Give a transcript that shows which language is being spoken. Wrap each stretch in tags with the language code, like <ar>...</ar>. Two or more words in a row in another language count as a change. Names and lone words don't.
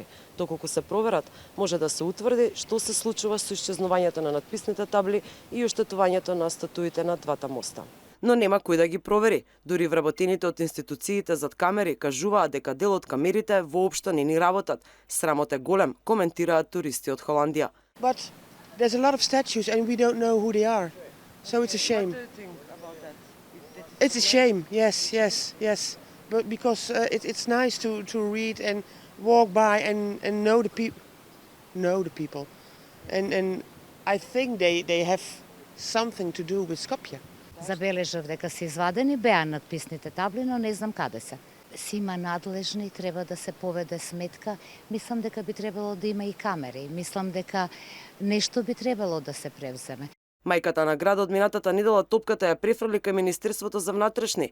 <mk>Доколку се проверат, може да се утврди што се случува со исчезнувањето на надписните табли и оштетувањето на статуите на двата моста. Но нема кој да ги провери. Дури вработените од институциите зад камери кажуваат дека дел од камерите воопшто не ни работат. Срамот е голем, коментираат туристи од Холандија.</mk> <en>There's a lot of statues and we don't know who they are. So it's a shame. What do you think about that? It's a shame, yes. But because it's nice to read and walk by and know the people. And I think they have something to do with Skopje.</en> <mk>Забележав дека се извадени беа надписните табли, но не знам каде се. Сима надлежни, треба да се поведе сметка. Мислам дека би требало да има и камери. Мислам дека нешто би требало да се превземе. Мајката на градот минатата недела топката ја префрли кај Министерството за внатрешни.</mk>